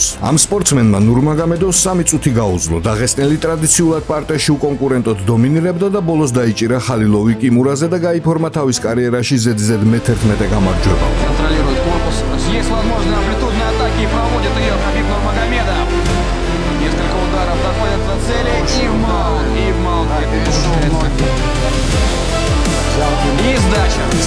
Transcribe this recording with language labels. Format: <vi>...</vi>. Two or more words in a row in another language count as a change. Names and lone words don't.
<ka>ამ სპორტსმენმა ნურმაგომედოვს 3 წუთი გაუძლო. დაღესტნელი ტრადიციულად პარტიაში უკონკურენტოდ დომინირებდა და ბოლოს დაიჭირა ხალილოვი კიმურაზე და გაიფორმა თავის კარიერაში ზედიზედ მე-11 გამარჯვება.</ka> <ru>Контролирует корпус. Есть возможность амплитудной атаки и проводит ее Хабиб Нурмагомедов. Несколько ударов доходят до цели и в маунт. И сдача.</ru>